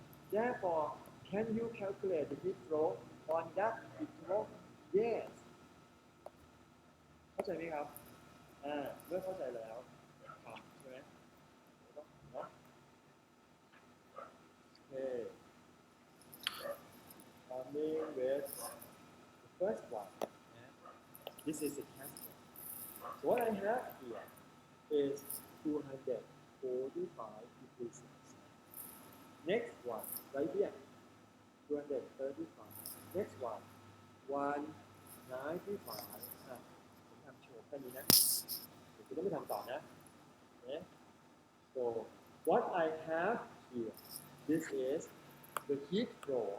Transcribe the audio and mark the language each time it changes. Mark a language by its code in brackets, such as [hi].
[en] Therefore, can you calculate the heat flow on that interval? Yes. [th] เข้าใจไหมครับเมื่อเข้าใจแล้วครับใช่ไหมเนาะOkay. [en] Coming with the first one. This is a cascade. So what I have here is 245 degrees Celsius. Next one, right here, 235. Next one, 195. [th] ผมทำโชว์แค่นี้นะเดี๋ยวคุณต้องไปทำต่อนะ [en] So what I have here, this is the heat flow.